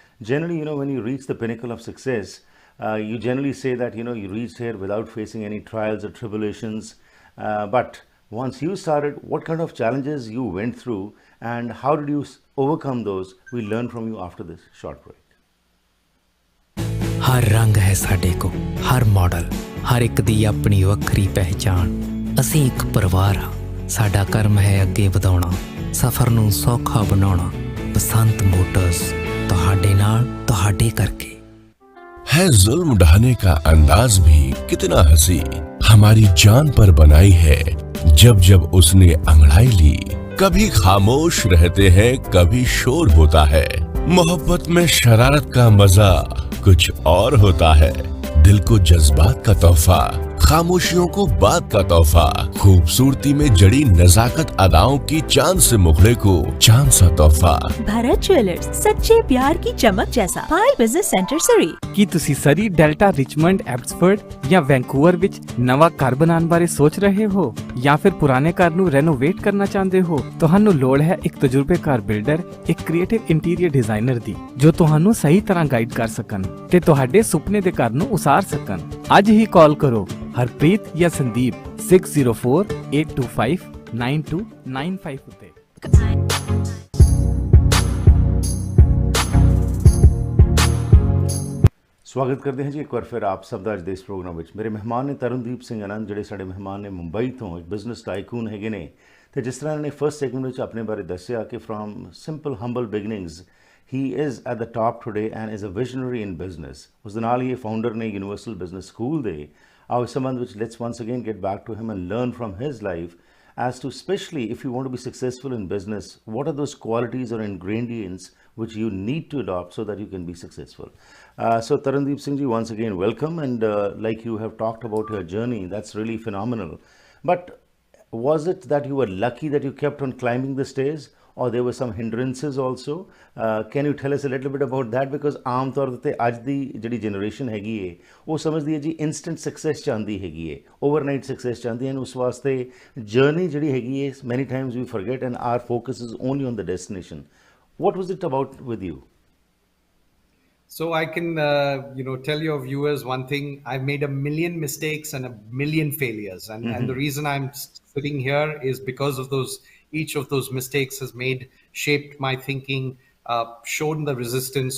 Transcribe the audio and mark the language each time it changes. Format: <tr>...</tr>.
<en>Generally, when you reach the pinnacle of success, you generally say that, you reached here without facing any trials or tribulations. But once you started, what kind of challenges you went through and how did you overcome those? We'll learn from you after this short break.</en> <pa>हर रंग है साडे को हर model हर एक दी अपनी वक्री पहचान ਅਸੀਂ ਇੱਕ ਪਰਿਵਾਰ ਹਾਂ ਸਾਡਾ ਕਰਮ ਹੈ ਅੱਗੇ ਵਧਾਉਣਾ ਸਫ਼ਰ ਨੂੰ ਸੌਖਾ ਬਣਾਉਣਾ ਬਸੰਤ ਮੋਟਰਸ ਤੁਹਾਡੇ ਨਾਲ ਤੁਹਾਡੇ ਕਰਕੇ</pa> <hi>है जुल्म ढाने का अंदाज भी कितना हंसी हमारी जान पर बनाई है जब जब उसने अंगड़ाई ली कभी खामोश रहते हैं कभी शोर होता है मोहब्बत में शरारत का मजा कुछ और होता है दिल को जज्बात का तोहफा खामोशियों को बात का तोहफा खूबसूरती में जड़ी नजाकत अदाओं की चांद से मुखड़े को चांद सा तोहफा भारत ज्वेलर्स सच्चे प्यार की चमक जैसा पाई बिजनेस सेंटर सरी</hi> <pa>ਕੀ ਤੁਸੀਂ ਸਰੀ ਡੈਲਟਾ ਰਿਚਮੰਡ ਐਬਸਫੋਰਡ ਜਾਂ ਵੈਂਕੂਵਰ ਵਿੱਚ ਨਵਾਂ ਘਰ ਬਣਾਉਣ ਬਾਰੇ ਸੋਚ ਰਹੇ ਹੋ ਜਾਂ ਫਿਰ ਪੁਰਾਣੇ ਘਰ ਨੂੰ ਰੈਨੋਵੇਟ ਕਰਨਾ ਚਾਹੁੰਦੇ ਹੋ ਤੁਹਾਨੂੰ ਲੋੜ ਹੈ ਇੱਕ ਤਜਰਬੇਕਾਰ ਬਿਲਡਰ ਇੱਕ ਕ੍ਰੀਏਟਿਵ ਇੰਟੀਰੀਅਰ ਡਿਜ਼ਾਈਨਰ ਦੀ ਜੋ ਤੁਹਾਨੂੰ ਸਹੀ ਤਰ੍ਹਾਂ ਗਾਈਡ ਕਰ ਸਕਣ ਤੇ ਤੁਹਾਡੇ ਸੁਪਨੇ ਦੇ ਘਰ ਨੂੰ ਉਸਾਰ ਸਕਣ ਅੱਜ ਹੀ ਕਾਲ ਕਰੋ ਹਰਪ੍ਰੀਤ ਜਾਂ ਸੰਦੀਪ 6048259295 ਉੱਤੇ ਸਵਾਗਤ ਕਰਦੇ ਹਾਂ ਜੀ ਇੱਕ ਵਾਰ ਫਿਰ ਆਪ ਸਭ ਦਾ ਅੱਜ ਦੇ ਇਸ ਪ੍ਰੋਗਰਾਮ ਵਿੱਚ ਮੇਰੇ ਮਹਿਮਾਨ ਨੇ ਤਰੁਣਦੀਪ ਸਿੰਘ ਆਨੰਦ ਜਿਹੜੇ ਸਾਡੇ ਮਹਿਮਾਨ ਨੇ ਮੁੰਬਈ ਤੋਂ ਇੱਕ ਬਿਜ਼ਨਸ ਟਾਈਕੂਨ ਹੈਗੇ ਨੇ ਤੇ ਜਿਸ ਤਰ੍ਹਾਂ ਇਹਨੇ ਫਰਸਟ ਸੈਗਮੈਂਟ ਵਿੱਚ ਆਪਣੇ ਬਾਰੇ ਦੱਸਿਆ ਕਿ</pa> <en>From simple humble beginnings he is at the top today and is a visionary in business.</en> <pa>ਉਸ ਦੇ ਨਾਲ ਹੀ ਇਹ ਫਾਊਂਡਰ ਨੇ ਯੂਨੀਵਰਸਲ ਬਿਜ਼ਨਸ ਸਕੂਲ ਦੇ। ਆਓ ਇਸ ਸੰਬੰਧ ਵਿੱਚ</pa> <en>let's once again get back to him and learn from his life as to, especially if you want to be successful in business, what are those qualities or ingredients which you need to adopt so that you can be successful. So Tarundeep Singh ji, once again welcome, and like you have talked about your journey, that's really phenomenal. But was it that you were lucky that you kept on climbing the stairs, or there were some hindrances also? Can you tell us a little bit about that?</en> <pa>Because ਆਮ ਤੌਰ ਤੇ ਅੱਜ ਦੀ ਜਿਹੜੀ generation ਹੈਗੀ ਏ ਉਹ ਸਮਝਦੀ ਹੈ ਜੀ instant success ਚਾਹੁੰਦੀ ਹੈਗੀ ਏ, ਓਵਰਨਾਈਟ ਸਕਸੈਸ ਚਾਹੁੰਦੀ ਹੈ। ਉਸ ਵਾਸਤੇ ਜਰਨੀ ਜਿਹੜੀ ਹੈਗੀ ਏ</pa> <en>Many times we forget and our focus is only on the destination. What was it about with you? So I can, tell your viewers one thing. I've made a million mistakes and a million failures, and the reason I'm sitting here is because of those. Each of those mistakes has shaped my thinking, shown the resistance.</en>